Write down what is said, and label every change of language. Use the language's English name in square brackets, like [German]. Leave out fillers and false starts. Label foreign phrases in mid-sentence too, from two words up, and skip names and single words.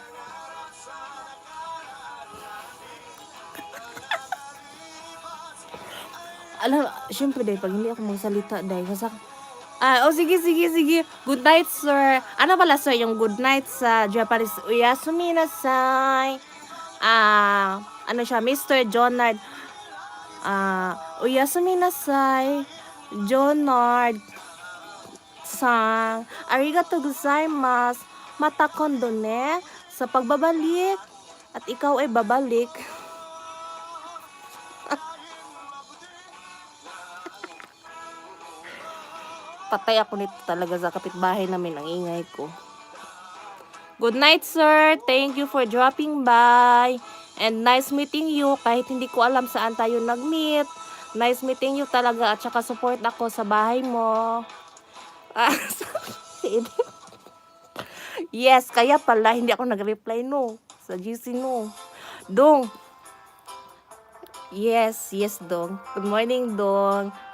[Filipino] Alam, syempre dahil pag hindi ako magsalita dahil sige. [English] Good night, sir. [Filipino] Ano pala, sir, yung [English] good night [Filipino] sa Japanese? [Japanese] おやすみなさい. [Filipino] Ano siya, Mr. Jonard. [Japanese] おやすみなさい. [Filipino] Jonard. Sang. [Japanese] ありがとうございます. また今度ね. [Filipino] Sa pagbabalik. At ikaw ay babalik. Patay ako nito talaga sa kapitbahay namin, ang ingay ko. [English] Good night, sir. Thank you for dropping by. And nice meeting you. [Filipino] Kahit hindi ko alam saan tayo nag-meet. [English] Nice meeting you talaga. [Filipino] At saka support ako sa bahay mo. Yes, kaya pala hindi ako nag-reply, no. Sa GC, no. Dong. Yes, Dong. [English] Good morning, Dong.